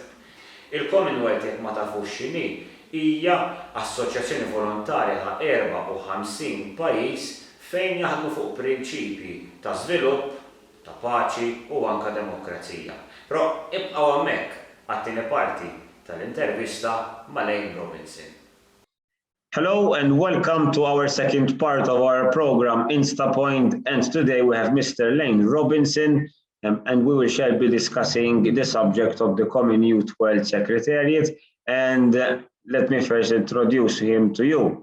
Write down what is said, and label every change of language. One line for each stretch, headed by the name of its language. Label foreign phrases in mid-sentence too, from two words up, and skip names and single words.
Maltese: Il-Commonwealth jekk ma tafux x'inhi hija assoċjazzjoni volontarja ta' 54 pajjiż fejn jaħdmu fuq prinċipji ta' żvilupp, ta' paċi u anke demokrazija. Però ibqgħu hemmhekk għat-tieni parti tal-intervista ma' Lane Robinson.
English: Hello and welcome to our second part of our program Instapoint, and today we have Mr. Lane Robinson and we will shall be discussing the subject of the Common Youth World Secretariat, and let me first introduce him to you.